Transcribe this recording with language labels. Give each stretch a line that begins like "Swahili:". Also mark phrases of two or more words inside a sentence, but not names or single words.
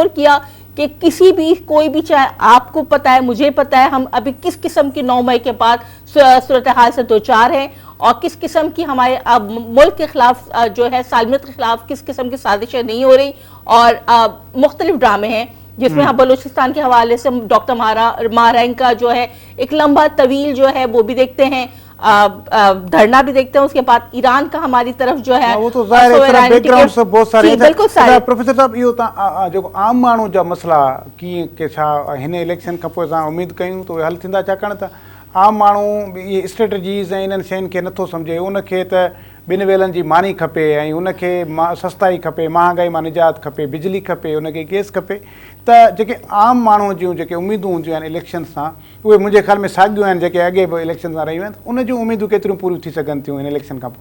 Urdu: کیا کہ کسی بھی کوئی بھی, چاہے آپ کو پتہ ہے, مجھے پتہ ہے, ہم ابھی کس قسم کی 9 مئی کے بعد صورتحال سے دوچار ہیں اور کس قسم کی ہمارے ملک کے خلاف جو ہے سالمیت کے خلاف کس قسم کی سازشیں نہیں ہو رہی اور مختلف ڈرامے ہیں جس میں ہم بلوچستان کے حوالے سے ڈاکٹر مہارنگ کا جو ہے ایک لمبا طویل جو ہے وہ بھی دیکھتے ہیں, دھرنا بھی دیکھتے ہیں. اس کے بعد ایران کا ہماری طرف جو ہے وہ تو ظاہر ہے بیک گراؤنڈ سے بہت سارے بالکل سارے.
Sindhi: پروفیسر صاحب یہ جو عام مانو جا مسئلہ کی کہ چھا ہن الیکشن کا پوءِ असां امید کयूं تو حل تھیندا, छाकाणि त عام माण्हू یہ اسٹریٹجیز ऐं इन्हनि शयुनि खे नथो सम्झे. उनखे त 2 वेलनि जी मानी खपे ऐं उनखे सस्ताई खपे, महांगाई मां निजात खपे, बिजली खपे, उनखे गैस खपे. त जेके आम माण्हू जूं जेके उमेदूं हूंदियूं आहिनि इलेक्शन सां उहे मुंहिंजे ख़्याल में साॻियूं आहिनि जेके अॻे बि इलेक्शन सां रहियूं आहिनि. उन जूं उमेदूं केतिरियूं पूरियूं थी सघनि थियूं इन इलेक्शन खां पोइ?